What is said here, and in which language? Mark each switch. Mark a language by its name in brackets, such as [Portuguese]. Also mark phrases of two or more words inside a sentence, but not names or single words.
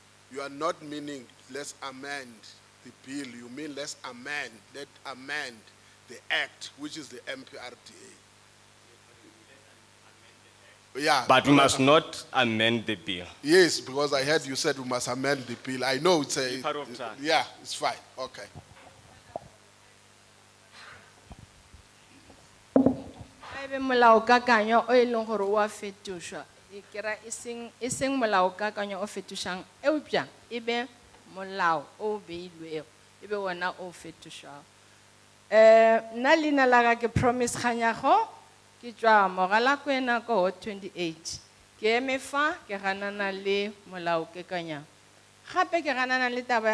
[English] You are not meaning let's amend the bill. You mean let's amend the act, which is the MPRDA. Yeah. But we must not amend the bill. Yes, because I heard you said we must amend the bill. I know it's a. Part of that. Yeah, it's fine. Okay. [Northern Sotho] Ebe molaokakanyo o e leng gore o a fetošwa e kera e seng molaokakanyo o fetošang eupša e be molao o beilwego e be wona o fetošwago nna leina la ka ke promise kganyago ke tšwa Mogalakwena ko 28 ke eme fa ke ganana le molaokakanywa gape ke ganana le taba ya